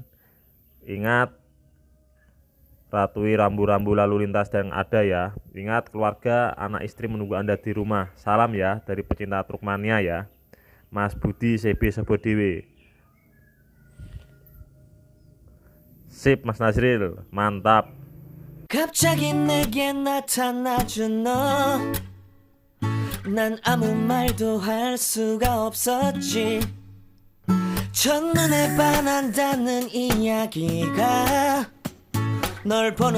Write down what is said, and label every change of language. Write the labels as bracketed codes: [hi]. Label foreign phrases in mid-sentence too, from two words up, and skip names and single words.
[id] Ingat, ratui rambu-rambu lalu lintas yang ada ya. Ingat, keluarga, anak istri menunggu Anda di rumah. Salam ya dari pecinta truk mania ya. Mas Budi CB Sobodewe. Sip Mas Nasril, mantap. [ko] 갑자기 내게 나타나준 너, 난 아무 말도 할 수가 없었지. 첫눈에 반한다는 이야기가 널 보는